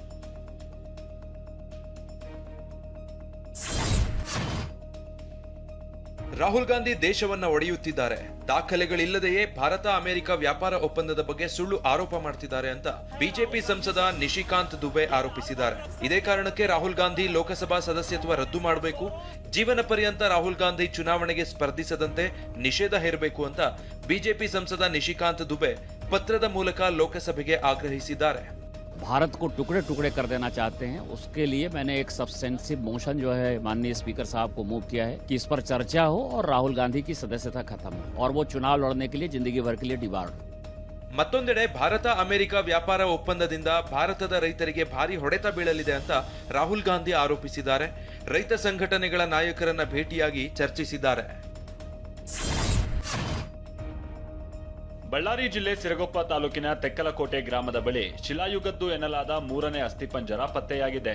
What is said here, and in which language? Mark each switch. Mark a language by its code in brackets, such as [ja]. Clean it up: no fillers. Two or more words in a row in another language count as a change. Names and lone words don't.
[kn] ರಾಹುಲ್ ಗಾಂಧಿ ದೇಶವನ್ನ ಒಡೆಯುತ್ತಿದ್ದಾರೆ, ದಾಖಲೆಗಳಿಲ್ಲದೆಯೇ ಭಾರತ ಅಮೆರಿಕ ವ್ಯಾಪಾರ ಒಪ್ಪಂದದ ಬಗ್ಗೆ ಸುಳ್ಳು ಆರೋಪ ಮಾಡ್ತಿದ್ದಾರೆ ಅಂತ ಬಿಜೆಪಿ ಸಂಸದ ನಿಶಿಕಾಂತ್ ದುಬೆ ಆರೋಪಿಸಿದ್ದಾರೆ. ಇದೇ ಕಾರಣಕ್ಕೆ ರಾಹುಲ್ ಗಾಂಧಿ ಲೋಕಸಭಾ ಸದಸ್ಯತ್ವ ರದ್ದು ಮಾಡಬೇಕು, ಜೀವನ ಪರ್ಯಂತ ರಾಹುಲ್ ಗಾಂಧಿ ಚುನಾವಣೆಗೆ ಸ್ಪರ್ಧಿಸದಂತೆ ನಿಷೇಧ ಹೇರಬೇಕು ಅಂತ ಬಿಜೆಪಿ ಸಂಸದ ನಿಶಿಕಾಂತ್ ದುಬೆ ಪತ್ರದ ಮೂಲಕ ಲೋಕಸಭೆಗೆ ಆಗ್ರಹಿಸಿದ್ದಾರೆ. [hi] भारत को टुकड़े टुकड़े कर देना चाहते हैं, उसके लिए मैंने एक [en] substantive motion [hi] जो है माननीय स्पीकर साहब को मूव किया है कि इस पर चर्चा हो और राहुल गांधी की सदस्यता खत्म हो और वो चुनाव लड़ने के लिए जिंदगी भर के लिए डिबार्ड हो. [kn] ಮತ್ತೊಂದೆಡೆ ಭಾರತ ಅಮೆರಿಕ ವ್ಯಾಪಾರ ಒಪ್ಪಂದದಿಂದ ಭಾರತದ ರೈತರಿಗೆ ಭಾರಿ ಹೊಡೆತ ಬೀಳಲಿದೆ ಅಂತ ರಾಹುಲ್ ಗಾಂಧಿ ಆರೋಪಿಸಿದ್ದಾರೆ. ರೈತ ಸಂಘಟನೆಗಳ ನಾಯಕರನ್ನ ಭೇಟಿಯಾಗಿ ಚರ್ಚಿಸಿದ್ದಾರೆ. ಬಳ್ಳಾರಿ ಜಿಲ್ಲೆ ಸಿರಗೊಪ್ಪ ತಾಲೂಕಿನ ತೆಕ್ಕಲಕೋಟೆ ಗ್ರಾಮದ ಬಳಿ ಶಿಲಾಯುಗದ್ದು ಎನ್ನಲಾದ 3ನೇ ಅಸ್ಥಿಪಂಜರ ಪತ್ತೆಯಾಗಿದೆ.